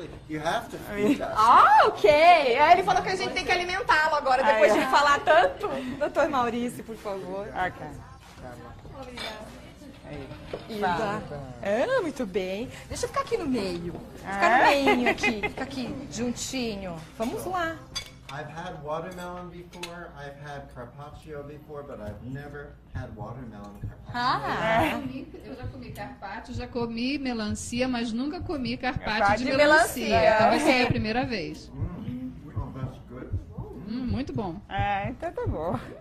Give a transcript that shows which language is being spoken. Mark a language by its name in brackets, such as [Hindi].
[English] You have to feed us. Ok. [Portuguese] Ele falou que a gente tem que alimentá-lo agora, depois de falar tanto. Doutor Maurício, por favor. Ok. Tá bom. Hilda. Muito bem. Deixa eu ficar aqui no meio. Ficar no meinho aqui. Fica aqui, juntinho. Vamos lá. [English] I've had watermelon before, I've had carpaccio before, but I've never had watermelon carpaccio. [Portuguese] Eu já comi carpaccio, já comi melancia, mas nunca comi carpaccio Carpaccio de de melancia. melancia. Então vai ser a primeira vez. [English] Oh, that's good. [Portuguese] Muito bom. Então tá bom.